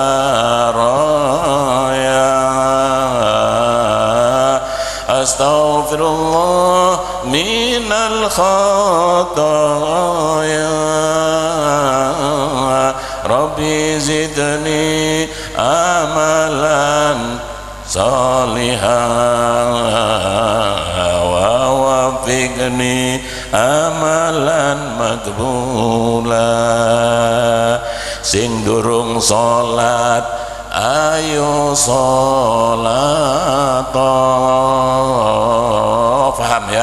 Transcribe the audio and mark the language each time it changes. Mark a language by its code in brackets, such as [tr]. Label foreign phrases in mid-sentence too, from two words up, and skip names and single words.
[ar] baraya, أستغفر الله من الخطايا، رب زدني عملا صالحا ووفقني عملا مقبولا. [jv] Sing durung salat ayo salat, paham ya?